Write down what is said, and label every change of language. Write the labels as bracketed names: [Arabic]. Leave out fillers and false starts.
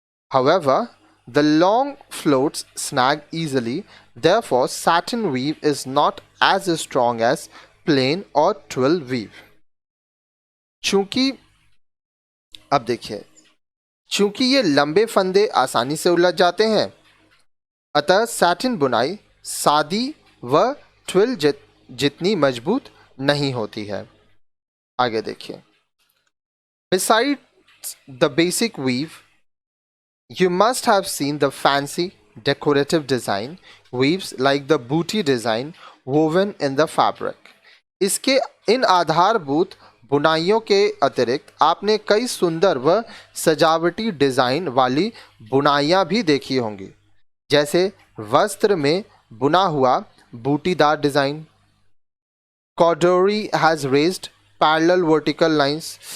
[English] However, the long floats snag easily, therefore satin weave is not as strong as plain or twill weave. [Hindi] चूंकि अब देखिए, चूंकि ये लंबे फंदे आसानी से उलझ जाते हैं, अतः सैटिन बुनाई सादी व ट्विल जितनी मजबूत नहीं होती है। आगे देखिए, [English] Besides the basic weave, you must have seen the fancy decorative design weaves like the booty design woven in the fabric. [Hindi] इसके इन आधारभूत बुनाइयों के अतिरिक्त आपने कई सुंदर व सजावटी डिज़ाइन वाली बुनाइयाँ भी देखी होंगी, जैसे वस्त्र में बुना हुआ बूटीदार design. [English] Corduroy has raised parallel vertical lines.